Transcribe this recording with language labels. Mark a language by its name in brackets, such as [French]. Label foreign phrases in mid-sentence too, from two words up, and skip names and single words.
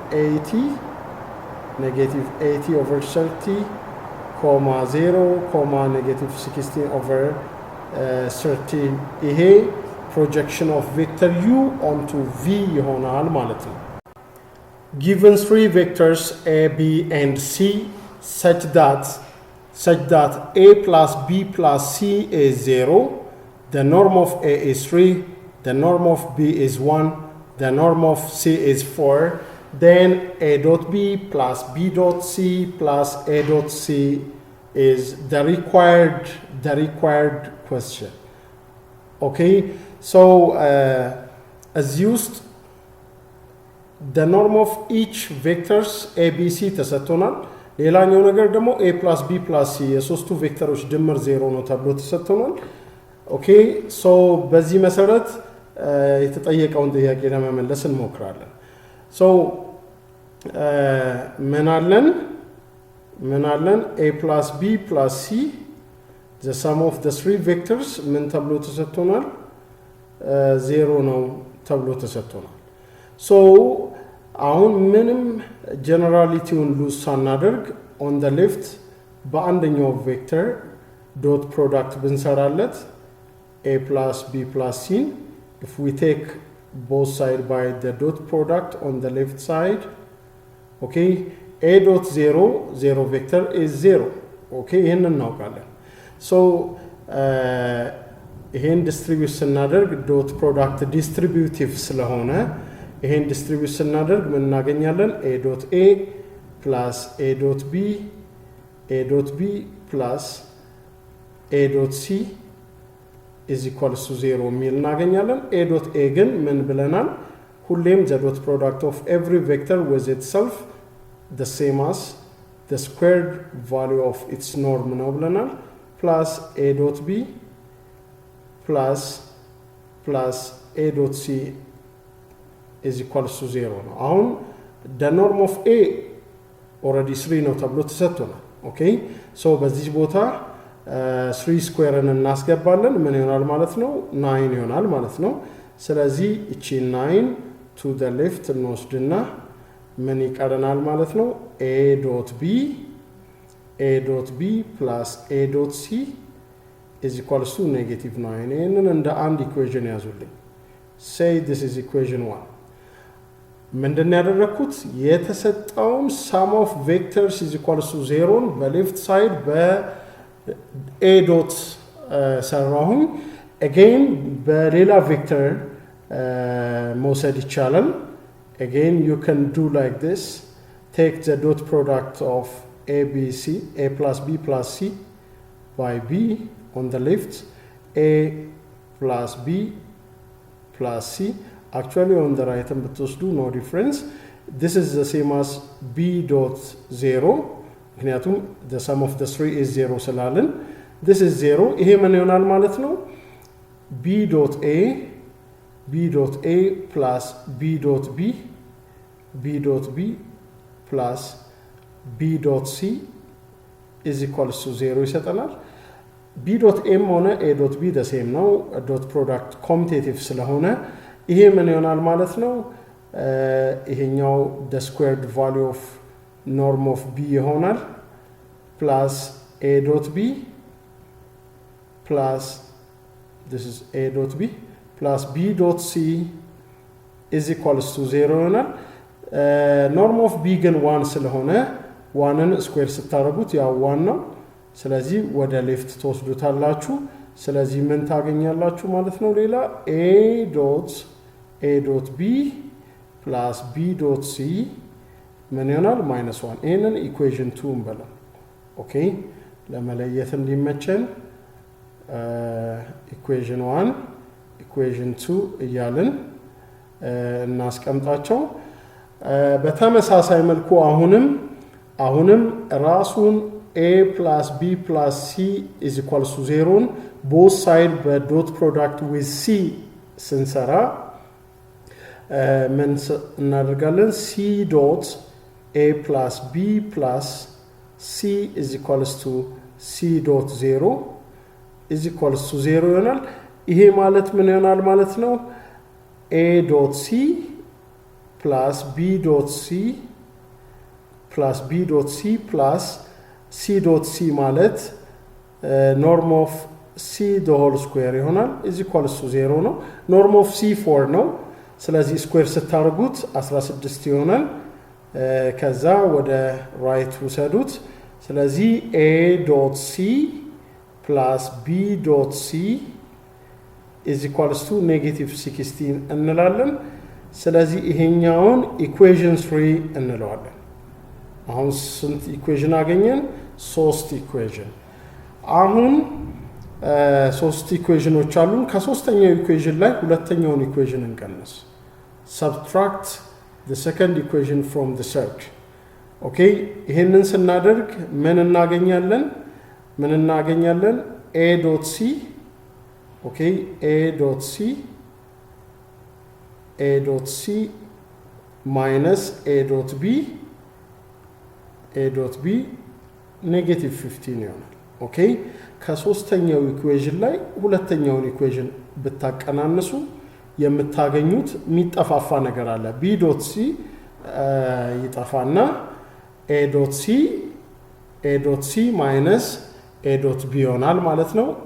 [English] 80 over 30 0 ኔጌቲቭ 16 over 30 ይሄ projection of vector u onto v [Amharic] ይሆናል ማለት [English] ነው። given three vectors a, b and c such that a plus b plus c is 0, the norm of a is 3, the norm of b is 1, the norm of c is 4, then a dot b plus b dot c plus a dot c is the required question. okay, so as used the norm of each vectors a b c [Amharic] ተሰጥቶናል። ሌላኛው ነገር ደግሞ [English] a plus b plus c [Amharic] የሶስቱ ቬክተሮች ድምር 0 ነው ተብሎ ተሰጥቶናል። [English] okay so [Amharic] በዚህ መሰረት የተጠየቀውን ጥያቄ ለመመለስ እንሞክራለን። ሶ ምን አለን [English] a plus b plus c the sum of the three vectors [Amharic] ምን ተብሎ ተሰጥቶናል? [English] 0 [Amharic] ነው ተብሎ ተሰጥቶናል። ሶ አሁን ምንም ጀነራሊቲውን ሉዝ ሳናደርግ [English] on the left [Amharic] በአንደኛው ቬክተር ዶት ፕሮዳክት ብንሰራለት [English] a plus b plus c, if we take both sides by the dot product on the left side, okay, a dot 0 vector is 0. [Amharic] okay, ይሄን እናውቃለን። so ይሄን ዲስትሪቢዩት ስናደርግ [English] dot product distributive [Amharic] ስለሆነ ይሄን ዲስትሪቢዩት ስናደርግ ምን እናገኛለን? [English] a dot a plus a dot b plus a dot c is equals to 0 [Amharic] የሚል እናገኛለን። [English] a dot a [Amharic] ግን ምን ብለናል? [English] ሁሌም the dot product of every vector with itself the same as the squared value of its norm [Amharic] ነው ብለናል። [English] plus a dot b plus a dot c is equals to 0 [Amharic] ነው። አሁን [English] the norm of a already 3 [Amharic] ነው ተብሎ ተሰጥቶናል። ኦኬ ሶ በዚህ ቦታ 3 ስኩዌርን እናስገባለን። ምን ይሆናል ማለት ነው? 9 ይሆናል ማለት ነው። ስለዚህ እቺ 9 [English] to the left [Amharic] እንወስድና ምን ይቀረናል ማለት ነው? [English] a dot b plus a dot c is equals to negative 9. [Amharic] ይሄንን እንደ አንድ ኢኩዌሽን ያዙልኝ። [English] say this is equation 1. [Amharic] ምንድነው ያደረኩት? የተሰጠውን [English] sum of vectors is equals to 0 [Amharic] በሌፍት ሳይድ በa dot ሰራሁኝ። [English] again [Amharic] በሌላ ቬክተር መውሰድ ይቻላል። [English] again you can do like this, take the dot product of a plus b plus c by b on the left, a plus b plus c. Actually on the right hand ብትወስዱ no difference. This is the same as b dot 0 ምክንያቱም the sum of the 3 is 0 ስላለን this is 0። [Amharic] ይሄ ምን ይሆናል ማለት ነው? [English] b dot a plus b dot b plus b dot c is equals to 0 ይሰጠናል b dot m ሆነ a dot b the same ነው dot product commutative [Amharic] ስለሆነ ይሄ ምን ይሆናል ማለት ነው ይሄኛው [English] the squared value of norm of b ይሆናል plus a dot b plus this is a dot b plus b dot c is equals to [Amharic] 0 ይሆናል [English] norm of b [Amharic] ግን 1 ስለሆነ 1ን ስኩዌር ስታረጉት ያው 1 ነው ስለዚህ ወደ ሌፍት ተወስዱታላችሁ ስለዚህ ምን ታገኛላችሁ ማለት ነው ሌላ [English] a dot b plus b dot c [Amharic] ምን ይሆናል -1 ይሄንን ኢኩዌሽን 2 እንበለው ኦኬ ለመለየት እንዲመቸን ኢኩዌሽን 1 ኢኩዌሽን 2 እያልን እናስቀምጣቸው በተመሳሳይ መልኩ አሁንም ራሱን [English] a plus b plus c is equals to 0 both side but dot product with c [Amharic] ስንሰራ ምን እናደርጋለን [English] c dot a plus b plus c is equals to c dot 0 is equals to 0 [Amharic] ይሆናል ይሄ ማለት ምን ይሆናል ማለት ነው [English] a dot c plus b dot c plus b dot c plus c dot c ማለት norm of c the whole square ይሆናል is equals to 0 ነው norm of c 4 [Amharic] ነው ስለዚህ ስኩዌር ስታርጉት 16 ይሆናል ከዛ ወደ ራይት ውሰዱት ስለዚህ [English] a dot c plus b dot c is equals to -16 [Amharic] እንላለን ስለዚህ ይሄኛውን ኢኩዌሽን 3 እንለዋለን አሁን ስንት ኢኩዌሽን አገኘን 3 ኢኩዌሽን አሁን 3 ኢኩዌሽኖች አሉን ከሶስተኛው ኢኩዌሽን ላይ ሁለተኛውን ኢኩዌሽን እንቀንስ [English] subtract the second equation from the third [Amharic] okay ይሄንን ስናደርግ ምን እናገኛለን [English] a dot c okay a dot c minus a dot b [Amharic] -15 ይሆናል ኦኬ ከሶስተኛው ኢኩዌሽን ላይ ሁለተኛውን ኢኩዌሽን ብታቀናንሱ የምታገኙት የሚጠፋፋ ነገር አለ [English] b dot c [Amharic] ይጠፋና [English] a dot c minus a dot b [Amharic] ይሆናል ማለት ነው